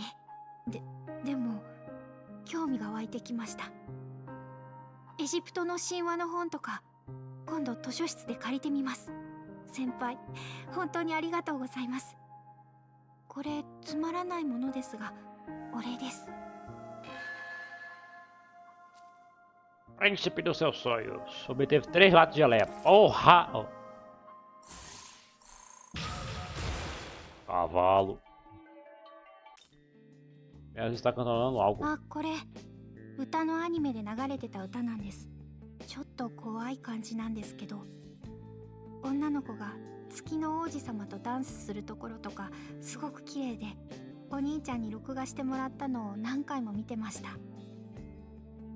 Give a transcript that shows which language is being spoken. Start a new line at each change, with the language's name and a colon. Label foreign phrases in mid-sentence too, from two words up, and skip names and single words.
Japanese: でも興味が湧いてきました。エジプトの神話の本とか今度図書室で借りてみます。先輩、本当にありがとうございます。これつまらないものですがお礼です。
Portuguese: Príncipe dos seus sonhos. Obteve 3 latas de geleia. Porra! Oh. Cavalo. Ela está cantando algo.
Japanese: あ、これ歌のアニメで流れてた歌なんです。ちょっと怖い感じなんですけど、女の子が月の王子様とダンスするところとかすごく綺麗で、お兄ちゃんに録画してもらったのを何回も見てました。